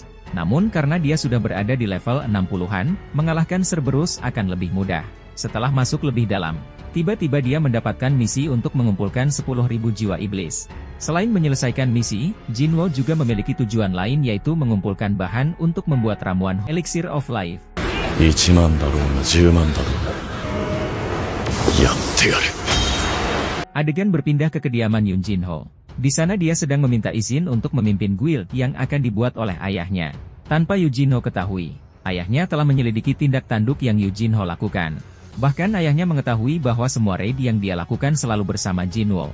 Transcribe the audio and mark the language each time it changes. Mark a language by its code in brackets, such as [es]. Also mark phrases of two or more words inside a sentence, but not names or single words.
[id] Namun karena dia sudah berada di level 60-an, mengalahkan Cerberus akan lebih mudah. Setelah masuk lebih dalam, tiba-tiba dia mendapatkan misi untuk mengumpulkan 10.000 jiwa iblis. Selain menyelesaikan misi, Jinwo juga memiliki tujuan lain yaitu mengumpulkan bahan untuk membuat ramuan Elixir of Life. [ja] 1 万だろうが10万だろうがやってやる。 [id] Adegan berpindah ke kediaman Yoon Jinho. Di sana dia sedang meminta izin untuk memimpin guild yang akan dibuat oleh ayahnya. Tanpa Yo Jinho ketahui, ayahnya telah menyelidiki tindak tanduk yang Yo Jinho lakukan. Bahkan ayahnya mengetahui bahwa semua raid yang dia lakukan selalu bersama Jinwo.